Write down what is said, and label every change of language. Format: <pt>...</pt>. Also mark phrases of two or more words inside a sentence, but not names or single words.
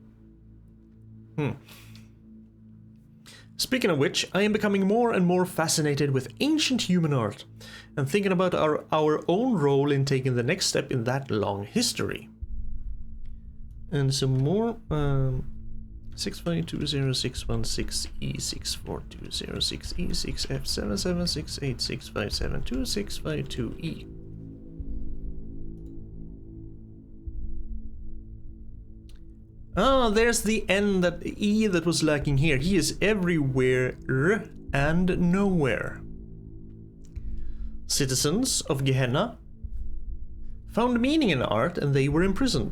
<en>Speaking of which, I am becoming more and more fascinated with ancient human art, and thinking about our own role in taking the next step in that long history. And some more, 6520616E64206E6F77686572652E. Ah, there's the N, that E that was lacking here. He is everywhere and nowhere. Citizens of Gehenna, found meaning in art and they were imprisoned.</en>